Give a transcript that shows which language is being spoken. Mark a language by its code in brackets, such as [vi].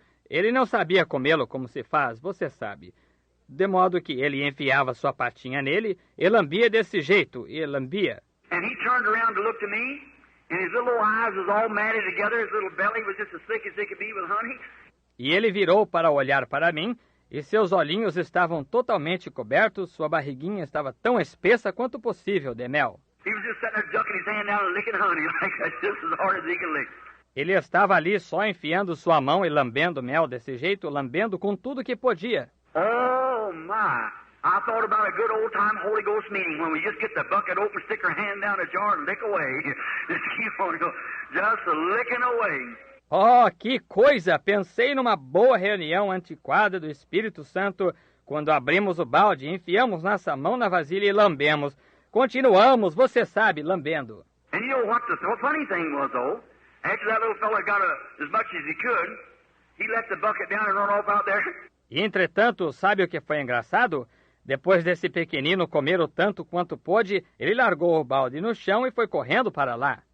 [pt] Ele não sabia comê-lo como se faz, você sabe. De modo que ele enfiava sua patinha nele e lambia desse jeito, e lambia. [en] And he turned around to look to me, and his little eyes was all matted together, his little belly was just as thick as they could be with honey. [pt] E ele virou para olhar para mim, e seus olhinhos estavam totalmente cobertos, sua barriguinha estava tão espessa quanto possível de mel. [en] He was just sitting there ducking his hand down and licking honey like that, just as hard as he could lick. [pt] Ele estava ali só enfiando sua mão e lambendo mel desse jeito, lambendo com tudo que podia. [en] Oh, my. I thought about a good old-time Holy Ghost meeting when we just get the bucket open, stick our hand down the jar and lick away. Just keep on going, just licking away. [pt] Oh, que coisa! Pensei numa boa reunião antiquada do Espírito Santo, quando abrimos o balde, enfiamos nossa mão na vasilha e lambemos. Continuamos, você sabe, lambendo. [en] And you know what the funny thing was, though? After that little fella got as much as he could, he let the bucket down and run off out there. [pt] E, entretanto, sabe o que foi engraçado? Depois desse pequenino comer o tanto quanto pôde, ele largou o balde no chão e foi correndo para lá.